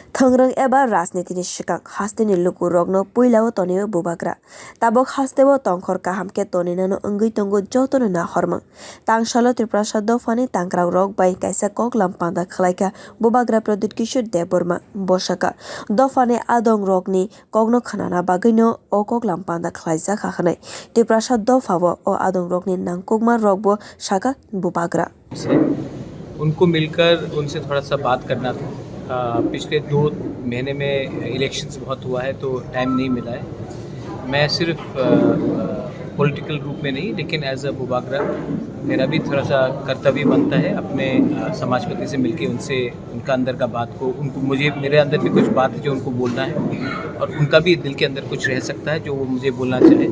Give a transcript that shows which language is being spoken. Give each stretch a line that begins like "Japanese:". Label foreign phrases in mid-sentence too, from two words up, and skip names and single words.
Kok Borok: थोंग्रं एबा राजनीतिनि सिगां हास्तेनि लुकु रगनो पुइलाओ तनिओ बुबाग्रा ताबक हास्तेओ तंखर काहामके तनिनानो अंगै तंगो जतनो नाहरमं तांगसालो त्रिपुरा दफानि तांग्राव रग bai kaisa koklam panda khlaika bubagra Pradut Kishore Deborma bosaka dofani adong rogni kogno khanana bagino o koklam panda khlaijak hakanai Tripura dofao o adong rogni nangkukma rogbo saka bubagra
Hindi: उनको मिलकर उनसे थोड़ा सा बात करना था। पिछले 2 महीने में इलेक्शंस बहुत हुआ है तो टाइम नहीं मिला है। मैं सिर्फ पॉलिटिकल रूप में नहीं लेकिन
English: as a
Hindi: बुबागरा मेरा भी थोड़ा सा कर्तव्य बनता है अपने समाजपति से मिलके उनसे उनका अंदर का बात को उनको मुझे मेरे अंदर भी कुछ बात है जो उनको बोलना है और उनका भी दिल के अंदर कुछ रह सकता है जो वो मुझे बोलना चाहे।